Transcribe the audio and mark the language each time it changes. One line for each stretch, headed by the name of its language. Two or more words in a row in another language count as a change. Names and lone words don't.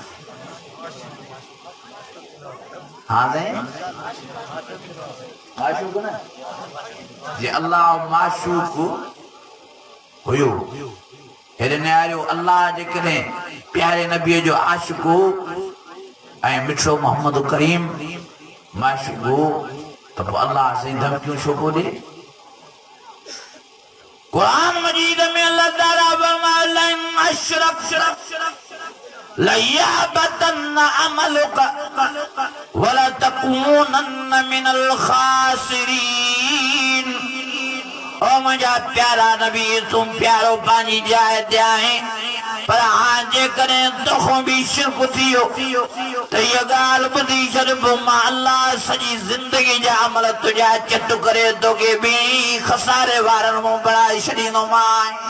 Sindhi: हाणे माशूक न जे अल्लाह माशूक हुयो हेॾे निहारियो अल्लाह जेकॾहिं प्यारे नबीअ जो आशिक़ हो ऐं मिठड़ो मोहम्मद करीम माशूक हो त पोइ अल्लाह साईं धमकियूं छो को ॾे कुरान मजीद में अल्लाह ताला फरमायो
Arabic: لئن أشركت ليحبطن عملك ولا تكونن من الخاسرين
Sindhi: ओ मुंहिंजा प्यारा नबी तुम प्यारो पंहिंजी जाइ ते आहे पर हाणे जेकॾहिं तोखां बि शिरक थियो त इहा ॻाल्हि ॿुधी छॾ पोइ मां अल्लाह सॼी ज़िंदगी जा अमल तुंहिंजा चट करे तोखे ॿी खसारे वारनि मां बणाए छॾींदोमांइ